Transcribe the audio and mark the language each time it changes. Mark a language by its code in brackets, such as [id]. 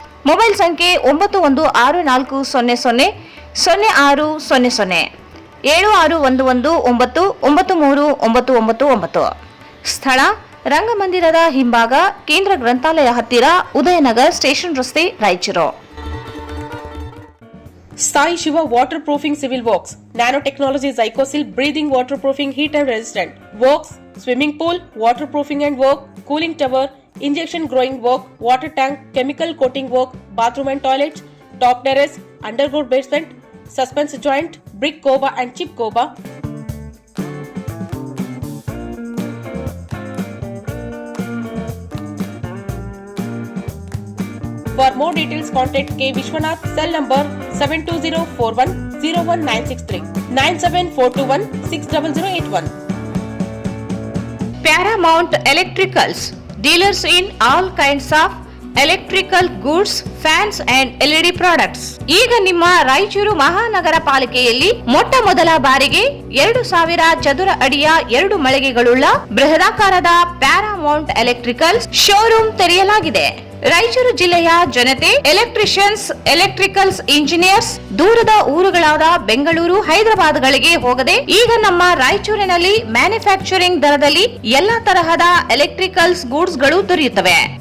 [kn] Mobile ಸಂಖ್ಯೆ 9164000600 7611999399. ಸ್ಥಳ ರಂಗಮಂದಿರದ ಹಿಂಭಾಗ, ಕೇಂದ್ರ ಗ್ರಂಥಾಲಯ ಹತ್ತಿರ, ಉದಯನಗರ್ ಸ್ಟೇಷನ್ ರಸ್ತೆ, Raichur. [en] Sai Shiva waterproofing civil works, nanotechnology Zycosil breathing waterproofing heat and resistant works, swimming pool, waterproofing and work, cooling tower, injection growing work, water tank, chemical coating work, bathroom and toilets, top terrace, underground basement, suspense joint, brick coba and chip coba. For more details, contact K. Vishwanath, cell number 720410196 974216081. Paramount Electricals, dealers in all kinds of electrical goods, fans and LED products. [kn] ಈಗ ನಿಮ್ಮ ರಾಯಚೂರು ಮಹಾನಗರ ಪಾಲಿಕೆಯಲ್ಲಿ ಮೊಟ್ಟ ಮೊದಲ ಬಾರಿಗೆ 2000 ಚದುರ ಅಡಿಯ 2 ಮಳಿಗೆಗಳುಳ್ಳ ಬೃಹದಾಕಾರದ Paramount electricals showroom ತೆರೆಯಲಾಗಿದೆ. ರಾಯಚೂರು ಜಿಲ್ಲೆಯ ಜನತೆ, ಎಲೆಕ್ಟ್ರಿಷಿಯನ್ಸ್, ಎಲೆಕ್ಟ್ರಿಕಲ್ಸ್ ಇಂಜಿನಿಯರ್ಸ್ ದೂರದ ಊರುಗಳಾದ ಬೆಂಗಳೂರು, ಹೈದರಾಬಾದ್ಗಳಿಗೆ ಹೋಗದೆ ಈಗ ನಮ್ಮ ರಾಯಚೂರಿನಲ್ಲಿ ಮ್ಯಾನುಫ್ಯಾಕ್ಚರಿಂಗ್ ದರದಲ್ಲಿ ಎಲ್ಲಾ ತರಹದ ಎಲೆಕ್ಟ್ರಿಕಲ್ಸ್ ಗೂಡ್ಸ್ ಗಳು ದೊರೆಯುತ್ತವೆ.